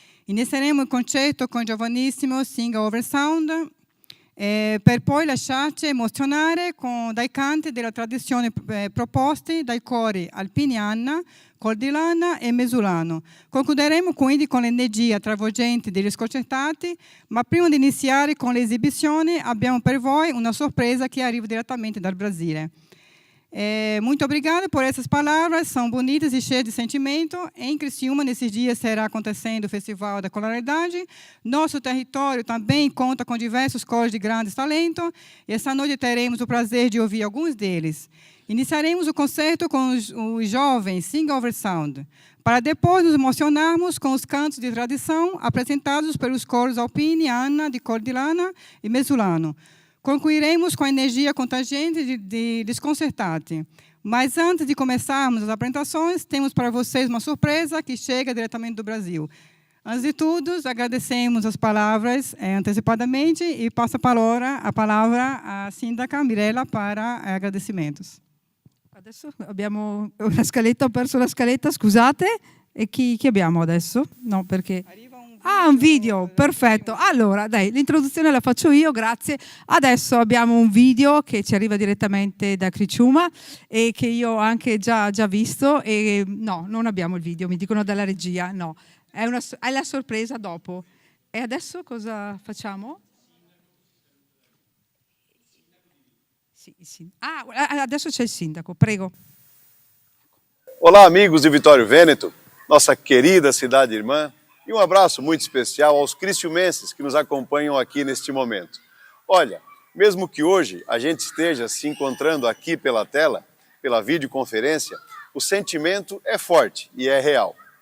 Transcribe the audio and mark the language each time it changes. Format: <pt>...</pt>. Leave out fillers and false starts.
<it>Inizieremo il concerto con il giovanissimo Sing Over Sound, per poi lasciarci emozionare dai canti della tradizione proposti dai cori Alpiniana, Cordilana e Mesulano. Concluderemo quindi con l'energia travolgente degli sconcertati, ma prima di iniziare con le esibizioni abbiamo per voi una sorpresa che arriva direttamente dal Brasile.</it> <pt>Muito obrigada por essas palavras, são bonitas e cheias de sentimento. Em Criciúma, nesses dias, será acontecendo o Festival da Escolaridade. Nosso território também conta com diversos coros de grandes talentos. E essa noite teremos o prazer de ouvir alguns deles. Iniciaremos o concerto com os jovens Sing Over Sound, para depois nos emocionarmos com os cantos de tradição apresentados pelos coros Alpine, Ana, de Cordilana e Mesulano. Concluiremos com a energia contagiante de Desconcertate. Mas antes de começarmos as apresentações, temos para vocês uma surpresa que chega diretamente do Brasil. Antes de tudo, agradecemos as palavras antecipadamente e passo a palavra à sindaca Mirella para agradecimentos.</pt> <it>Adesso abbiamo una scaletta, ho perso la scaletta, scusate. E chi abbiamo adesso? No, perché... un video, perfetto. Allora, dai, l'introduzione la faccio io, grazie. Adesso abbiamo un video che ci arriva direttamente da Criciúma e che io ho anche già visto. E no, non abbiamo il video, mi dicono dalla regia, no. È la sorpresa dopo. E adesso cosa facciamo? Sì. Adesso c'è il sindaco, prego.</it> <pt>Olá, amigos de Vitório Vêneto, nossa querida cidade irmã, e um abraço muito especial aos criciumenses que nos acompanham aqui neste momento. Olha, mesmo que hoje a gente esteja se encontrando aqui pela tela, pela videoconferência, o sentimento é forte e é real.</pt>